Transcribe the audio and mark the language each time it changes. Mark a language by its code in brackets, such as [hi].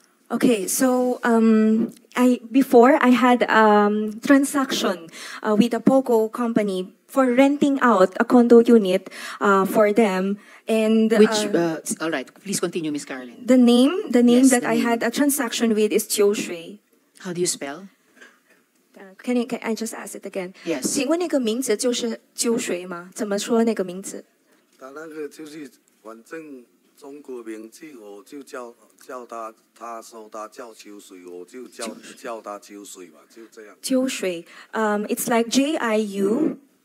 [en] Okay, so before I had transaction with a Pogo company for renting out a condo unit for them, and All right, please continue, Miss Carolyn. the name Yes, that the I name. had a transaction with is Chiu Shui. How do you spell? Can I just ask it again? Yes. [zh] 请问那个名字就是秋水吗？怎么说那个名字？他那个就是反正中国名字我就叫他说他叫秋水，我就叫他秋水吧，就这样。 [en] 秋水，it's like JIUSHUI.